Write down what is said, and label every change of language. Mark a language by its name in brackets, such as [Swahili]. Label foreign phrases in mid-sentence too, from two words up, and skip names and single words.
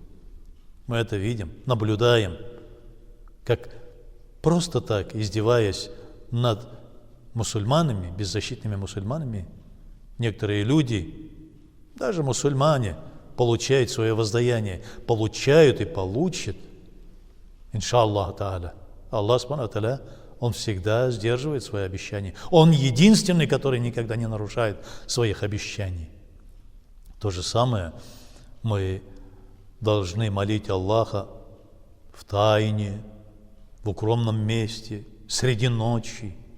[Russian] Мы это видим, наблюдаем, как просто так, издеваясь над мусульманами, беззащитными мусульманами, некоторые люди, даже мусульмане, получают свое воздаяние, получают и получат, [Arabic] إن شاء الله تعالى. الله سبحانه وتعالى, [Russian] Он всегда сдерживает свои обещания. Он единственный, который никогда не нарушает своих обещаний. То же самое мы должны молить Аллаха в тайне, в укромном месте, среди ночи.